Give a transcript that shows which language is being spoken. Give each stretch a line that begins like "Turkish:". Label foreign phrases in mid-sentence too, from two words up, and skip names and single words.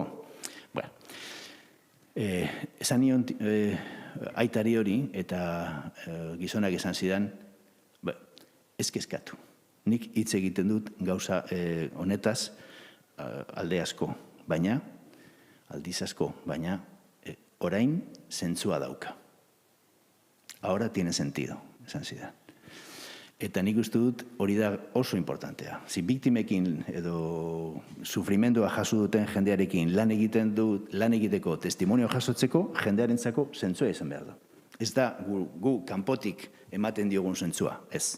Basque: Bueno, esan nion aitari hori eta gizonak esan zidan, ez kezkatu. Nik hitz egiten dut gauza honetaz alde asko, baina, aldiz asko, baina orain zentzua dauka.
Spanish: Ahora tiene sentido,
Basque: esan zidan. Eta nik uste dut hori da oso importantea. Si biktimekin edo sufrimendua jaso duten jendearekin lan egiteko testimonio jasotzeko, jendearentzako zentzua izan behar da. Ez da gu kanpotik ematen diogun zentzua, ez.